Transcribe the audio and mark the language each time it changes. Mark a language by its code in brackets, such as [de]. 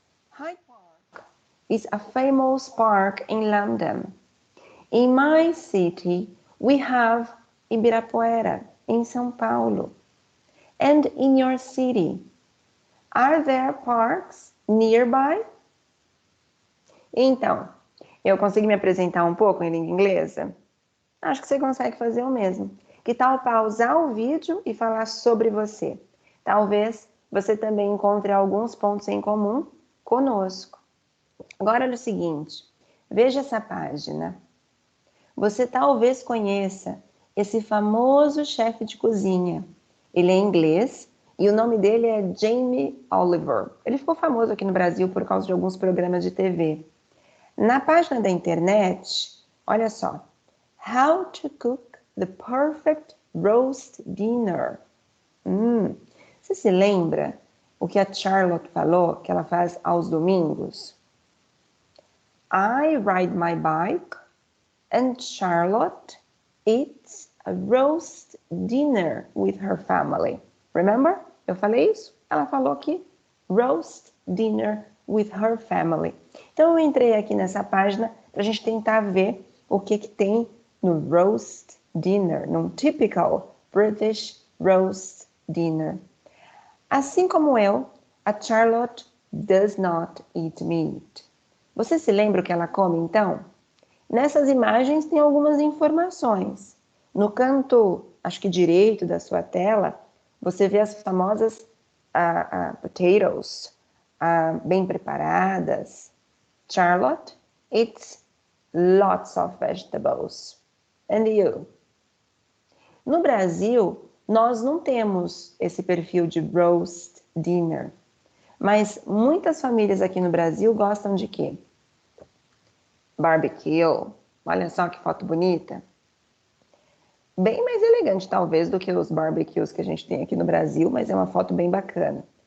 [en] Hyde Park is a famous park in London. In my city, we have Ibirapuera in São Paulo. And in your city, are there parks nearby? [pt] Então, eu consegui me apresentar um pouco em língua inglesa? Acho que você consegue fazer o mesmo. Que tal pausar o vídeo e falar sobre você? Talvez você também encontre alguns pontos em comum conosco. Agora, olha o seguinte, veja essa página. Você talvez conheça esse famoso chefe de cozinha. Ele é inglês e o nome dele é Jamie Oliver. Ele ficou famoso aqui no Brasil por causa de alguns programas de TV. Na página da internet, olha só. [en] How to cook the perfect roast dinner. [pt] Você se lembra o que a Charlotte falou que ela faz aos domingos? [en] I ride my bike and Charlotte eats a roast dinner with her family. Remember? [pt] Eu falei isso? Ela falou aqui, [en] roast dinner with her family. [pt] Então, eu entrei aqui nessa página para a gente tentar ver o que tem no roast dinner, num [en] typical British roast dinner. [pt] Assim como eu, a Charlotte [en] does not eat meat. [pt] Você se lembra o que ela come, então? Nessas imagens tem algumas informações. No canto, acho que direito da sua tela, você vê as famosas potatoes, bem preparadas. [en] Charlotte eats lots of vegetables. And you? [pt] No Brasil, nós não temos esse perfil de roast dinner. Mas muitas famílias aqui no Brasil gostam de quê? Barbecue. Olha só que foto bonita. Bem mais elegante, talvez, do que os barbecues que a gente tem aqui no Brasil, mas é uma foto bem bacana.